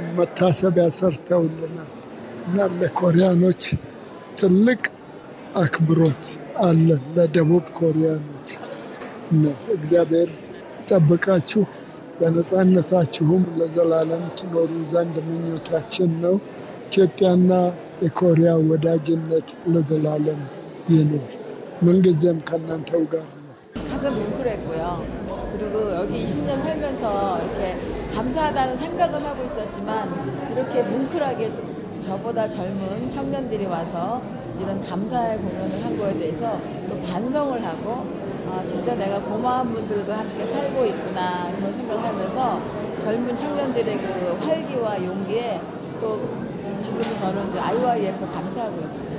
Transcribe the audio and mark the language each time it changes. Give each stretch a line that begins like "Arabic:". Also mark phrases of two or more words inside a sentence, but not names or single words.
Amharic: መታሰቢያ ሰርተውልናል እና ለኮሪያኖች ትልቅ አክብሮት አለን። ለደቡብ ኮሪያኖች እግዚአብሔር ይጠብቃችሁ፣ በነፃነታችሁም ለዘላለም ትኖሩ ዘንድ ምኞታችን ነው። ኢትዮጵያና የኮሪያ ወዳጅነት ለዘላለም ይኑር። ምንጊዜም ከእናንተው ጋር ነው።
Korean: 가슴 뭉클했고요. 그리고 여기 20년 살면서 이렇게 감사하다는 생각은 하고 있었지만 이렇게 뭉클하게 저보다 젊은 청년들이 와서 이런 감사의 공연을 한 거에 대해서 또 반성을 하고 진짜 내가 고마운 분들과 함께 살고 있구나 그런 생각을 하면서 젊은 청년들의 그 활기와 용기에 또 지금 저는 이제 IYF 감사하고 있습니다.